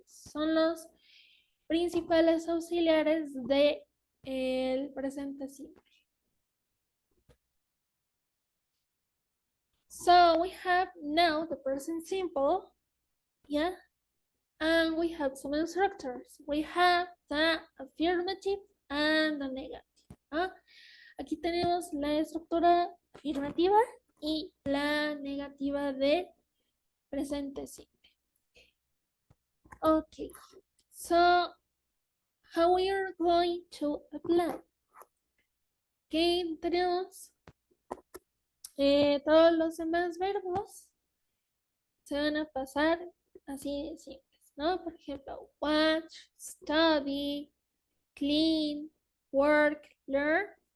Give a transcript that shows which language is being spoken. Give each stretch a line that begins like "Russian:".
Spanish: Son los principales auxiliares de el presente simple.
English: So we have now the present simple, yeah, and we have some instructors. We have the affirmative and the negative. ¿Ah?
Spanish: Aquí tenemos la estructura afirmativa y la negativa de presente simple.
English: Okay, so how we are going to apply?
Spanish: Que tenemos todos los demás verbos se van a pasar así de simples, ¿no? Por ejemplo, watch, study, clean, work, learn.